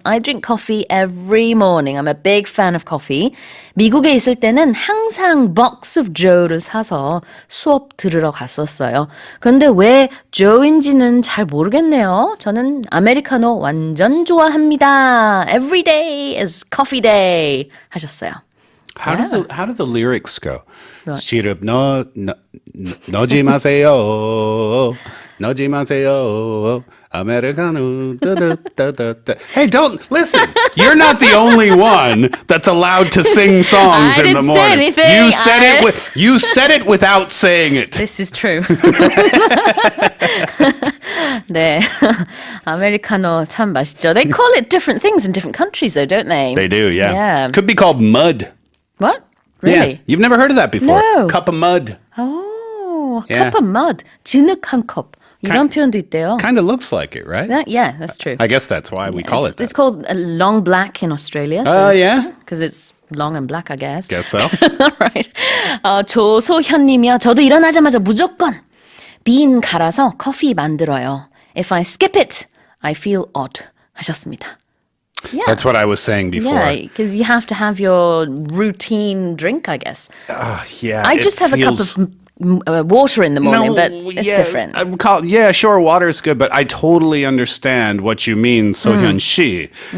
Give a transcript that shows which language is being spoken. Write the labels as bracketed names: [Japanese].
[English] I drink coffee every morning. I'm a big fan of coffee. [Korean] 미국에 있을 때는 항상 [English] box of Joe [Korean] 를 사서 수업 들으러 갔었어요. 그런데 왜 Joe인지는 잘 모르겠네요. 저는 아메리카노 완전 좋아합니다. [English] Every day is coffee day [Korean] 하셨어요. [English] How do the lyrics go? [Korean] 시럽 넣지 마세요. 넣지 마세요. 아메리카노. [English] Hey, don't listen. You're not the only one that's allowed to sing songs I in the didn't say morning. anything. You said it without saying it. This is true. [Korean] 네, 아메리카노 참 맛있죠. [English] They call it different things in different countries, though, don't they? They do, yeah. Yeah. Could be called mud. What? Yeah. Really? You've never heard of that before? No. Cup of mud. Oh, Yeah. cup of mud. [Korean] 진흙 한 컵. 이런 표현도 있대요. [English] Kind of looks like it, right? Yeah, that's true. I guess that's why we call it that. It's called long black in Australia. Oh, yeah? Because it's long and black, I guess. Guess so. right. [Korean] 조소현님이요. 저도 일어나자마자 무조건 빈 갈아서 커피 만들어요. [English] If I skip it, I feel odd. [Korean] 하셨습니다. [English] Yeah. That's what I was saying before. Yeah, because you have to have your routine drink, I guess. Yeah. I it just have feels... a cup of water in the morning, but it's different. Yeah, sure, water is good, but I totally understand what you mean, So-hyun Shi.